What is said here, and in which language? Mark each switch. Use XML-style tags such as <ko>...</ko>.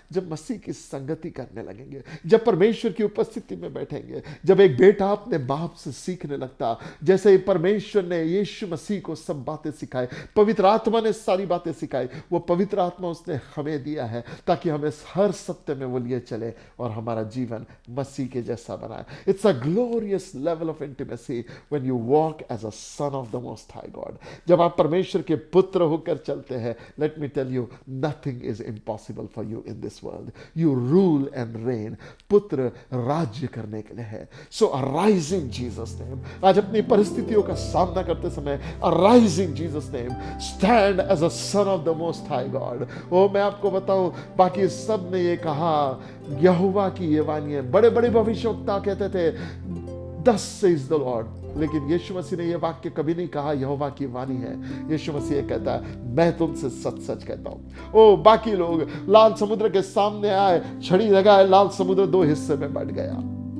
<hi>जब मसीह की संगति करने लगेंगे, जब परमेश्वर की उपस्थिति में बैठेंगे, जब एक बेटा अपने बाप से सीखने लगता. जैसे ही परमेश्वर ने यीशु मसीह को सब बातें सिखाई, पवित्र आत्मा ने सारी बातें सिखाई, वो पवित्र आत्मा उसने हमें दिया है ताकि हमें हर सत्य में वो लिए चले और हमारा जीवन मसीह के जैसा बनाए.</hi> <en>It's a glorious level of intimacy when you walk as a son of the Most High God.</en> <hi>जब आप परमेश्वर के पुत्र होकर चलते हैं,</hi> <en>let me tell you, nothing is impossible for you in this world. You rule and reign.</en> <hi>पुत्र राज्य करने के लिए है.</hi> <en>So arise in Jesus' name.</en> <hi>आज अपनी परिस्थितियों का सामना करते समय,</hi> <en>arise in Jesus' name. Stand as a son of the Most High God.</en> <hi>ओ, मैं आपको बताऊं, बाकी सब ने ये कहा, यहोवा की ये वाणी है. बड़े बड़े भविष्यवक्ता कहते थे,</hi> <en>Thus says the Lord.</en> <hi>लेकिन यीशु मसीह ने ये वाक्य कभी नहीं कहा यहोवा की वाणी है. यीशु मसीह कहता है, मैं तुमसे सच सच कहता हूं. ओ, बाकी लोग लाल समुद्र के सामने आए, छड़ी लगाए, लाल समुद्र दो हिस्से में बंट गया.</hi>